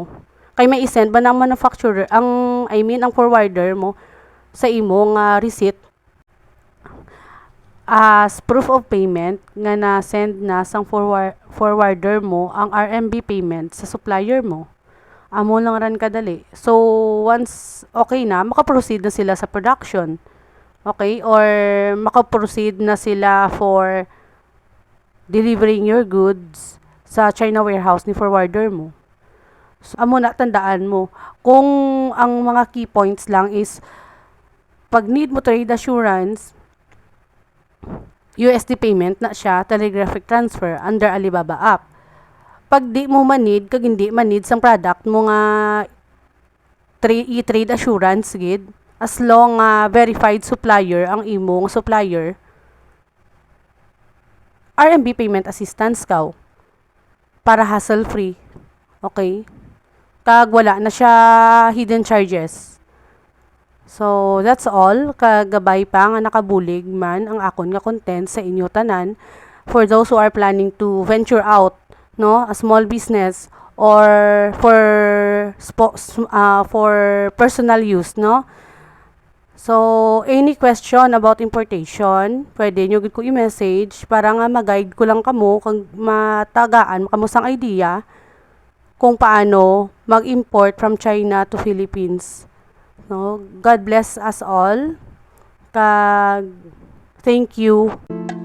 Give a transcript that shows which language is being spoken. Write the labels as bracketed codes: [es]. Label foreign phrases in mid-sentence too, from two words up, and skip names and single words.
[hil] Kay may isend ba ng manufacturer ang forwarder mo sa imong receipt [en] as proof of payment [hil] nga na-send na sang forwarder mo ang RMB payment sa supplier mo. Amo lang ran kadali. So, once okay na, makaproceed na sila sa production. Okay? Or makaproceed na sila [en] for delivering your goods [hil] sa [en] China warehouse [hil] ni forwarder mo. So, amo na, tandaan mo. Kung ang mga [en] key points [hil] lang is, pag need mo [en] trade assurance, USD payment [hil] na siya, [en] telegraphic transfer under Alibaba app. [hil] Pag di mo manid, kag hindi manid sang product mo nga i- [en] trade assurance [hil] gid, [en] as long verified supplier [hil] ang imong supplier, [en] RMB payment assistance [hil] ka para hassle-free. Okay? Kag wala na siya [en] hidden charges. So, that's all. [hil] Kagabay pa nga nakabulig man ang akon nga content sa inyo tanan. [en] For those who are planning to venture out, no, a small business or for personal use, no. [hil] So, [en] any question about importation, [hil] pwede nyo gid ko i-message para nga mag-guide ko lang kamo kung matagaan kamo sang idea kung paano mag-import [en] from China to Philippines [hil] No, [en] God bless us all. [hil] Kag [en] thank you.